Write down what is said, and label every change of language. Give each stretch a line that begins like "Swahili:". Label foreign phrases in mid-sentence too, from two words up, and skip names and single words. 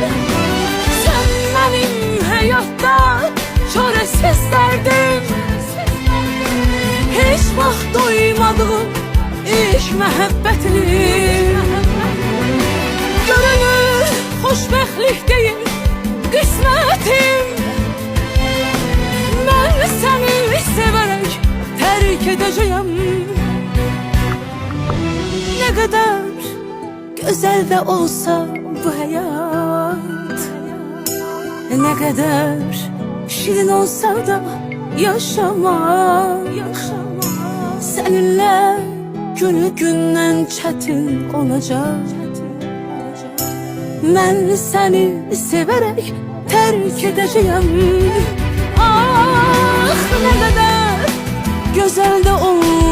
Turkish: Sen benim
Azerbaijani: həyatda çarəsiz dərdim, hiç vaxt doymadığım ilk məhəbbətim. Görünür xoşbəxtlik deyil qismətim. Mən səni sevərək tərk edəcəyəm.
Turkish: Ne kadar güzel de olsa bu hayat, ne kadar şirin olsa da yaşamak, seninle günü gündən çətin olacak.
Azerbaijani: Mən səni sevərək tərk edəcəyəm. Ah,
Turkish: ne kadar güzel de olsa